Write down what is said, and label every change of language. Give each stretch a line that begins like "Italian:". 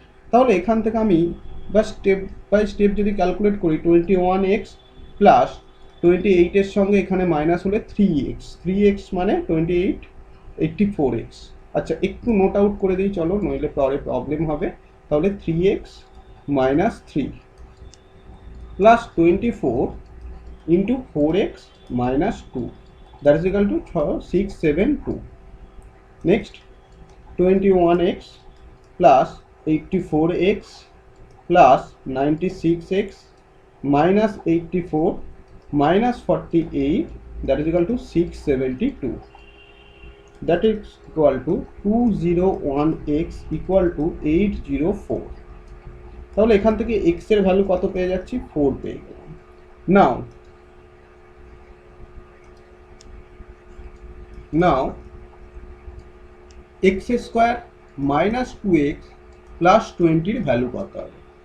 Bangla: তাহলে এখান থেকে আমি বা স্টেপ বাই স্টেপ যদি ক্যালকুলেট করি 21x প্লাস 28-এর সঙ্গে এখানে মাইনাস হলে 3x মানে 28 84x। আচ্ছা একটু নোট আউট করে দিই চলো, নইলে পরে প্রবলেম হবে। তাহলে 3x minus 3 plus 24 into 4x minus 2,
English: That is equal to 672। Next 21x plus 84x plus 96x minus 84 minus 48, that is equal to 672. That is equal to 201x equal to 804.
Bangla: তাহলে এখান থেকে x এর value কত পেয়ে যাচ্ছি, 4 পেয়ে গেলাম। নাও x square minus 2x plus 20 এর ভ্যালু কত হবে।